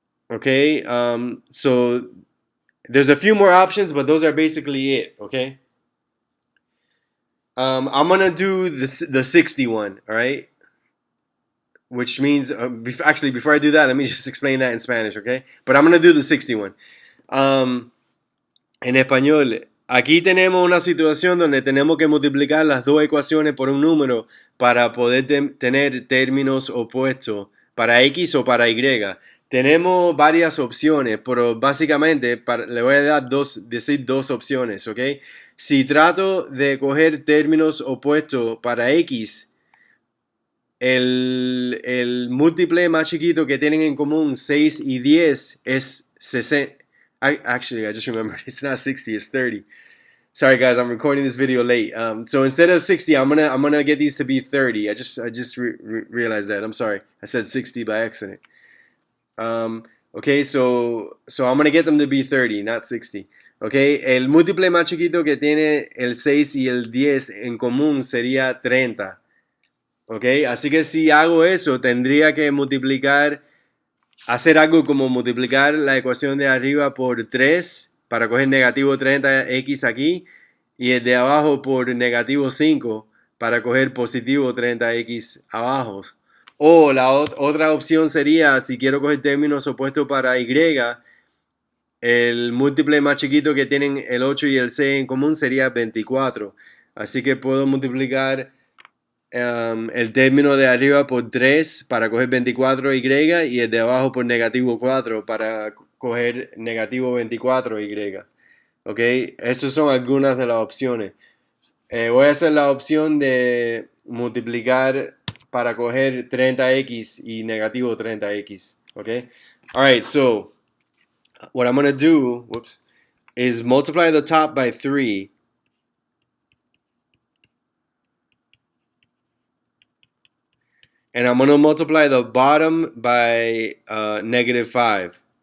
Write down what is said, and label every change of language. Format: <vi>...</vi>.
<en>Okay, so there's a few more options, but those are basically it, okay? I'm going to do the 61, all right? Which means, actually, before I do that, let me just explain that in Spanish, okay? But I'm going to do the 61.</en> <es>En español, aquí tenemos una situación donde tenemos que multiplicar las dos ecuaciones por un número para poder tener términos opuestos para X o para Y. Tenemos varias opciones, pero básicamente le voy a decir dos opciones, ¿ok? Si trato de coger términos opuestos para X, el múltiple más chiquito que tienen en común, 6 y 10, es 60.</es> <en>Actually, I just remembered, it's not 60, it's 30. Sorry guys, I'm recording this video late. So instead of 60, I'm gonna get these to be 30. I just realized that. I'm sorry. I said 60 by accident. Okay, so I'm gonna get them to be 30, not 60.</en> <es>Okay, el múltiple más chiquito que tiene el 6 y el 10 en común sería 30. Okay, así que si hago eso, tendría que hacer algo como multiplicar la ecuación de arriba por 3 para coger negativo 30x aquí y el de abajo por negativo 5 para coger positivo 30x abajo. O la otra opción sería, si quiero coger términos opuestos para y, el múltiple más chiquito que tienen el 8 y el 6 en común sería 24. Así que puedo multiplicar el término de arriba por 3 para coger 24y y el de abajo por negativo 4 para coger negativo 24y. Ok, estas son algunas de las opciones. Voy a hacer la opción de multiplicar para coger 30x y negativo 30x.</es> <en>Ok, alright, so what I'm going to do, is multiply the top by 3. And I'm going to multiply the bottom by negative 5.</en>